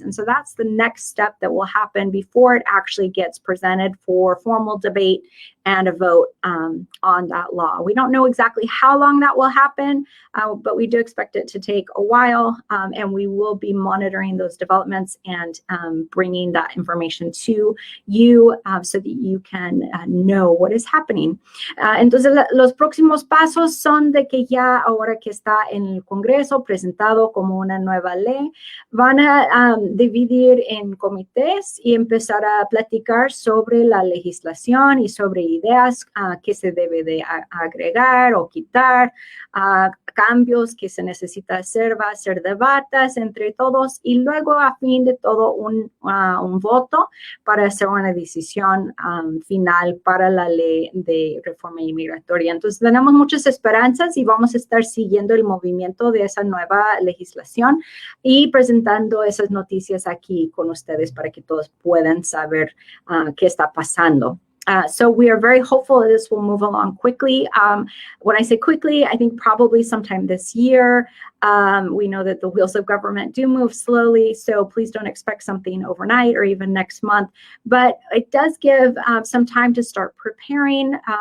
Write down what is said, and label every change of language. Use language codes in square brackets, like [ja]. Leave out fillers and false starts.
[en] And so that's the next step that will happen before it actually gets presented for formal debate and a vote on that law. We don't know exactly how long that will happen, but we do expect it to take a while, and we will be monitoring those developments and bringing that information to you so that you can know what is happening. [es] Entonces, los próximos pasos son de que ya ahora que está en el Congreso presentado como una nueva ley, van a dividir en comités y empezar a platicar sobre la legislación y sobre ideas que se debe de agregar o quitar, cambios que se necesita hacer, va a ser debates entre todos y luego a fin de todo un voto para hacer una decisión final para la ley de reforma inmigratoria. Entonces tenemos muchas esperanzas y vamos a estar siguiendo el movimiento de esa nueva legislación y presentando esas noticias aquí con ustedes para que todos puedan saber qué está pasando. [en] So we are very hopeful that this will move along quickly. When I say quickly, I think probably sometime this year. We know that the wheels of government do move slowly, so please don't expect something overnight or even next month. But it does give some time to start preparing.